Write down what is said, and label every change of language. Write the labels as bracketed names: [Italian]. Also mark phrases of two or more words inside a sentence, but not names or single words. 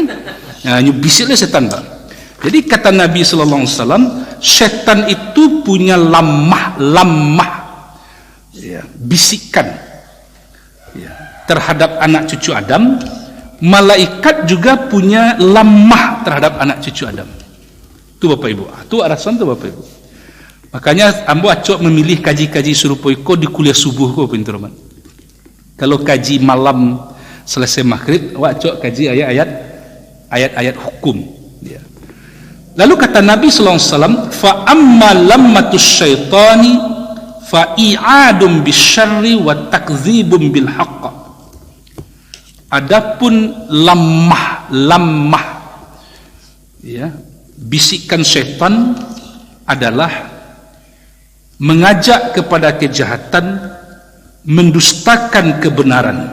[Indonesian] Hanya bisiklah setan, Pak. Jadi kata Nabi [Arabic] صلى الله عليه وسلم, [Indonesian] setan itu punya lamah. Ya, bisikan, ya, terhadap anak cucu Adam. Malaikat juga punya lamah terhadap anak cucu Adam. Itu Bapak Ibu. Itu arasan tu Bapak Ibu. [Minangkabau] Makanya ambo acok memilih kaji-kaji serupa iko di kuliah subuh ko, pintar-pintar. Kalau kaji malam selesai maghrib, awak acok kaji ayat-ayat hukum. Ya. [Indonesian] Lalu kata Nabi [Arabic] صلى الله عليه وسلم فأما لمة الشيطان فإيعاد بالشر وتكذيب بالحق. [Indonesian] Adapun lamah, ya, bisikan syaitan adalah mengajak kepada kejahatan, mendustakan kebenaran.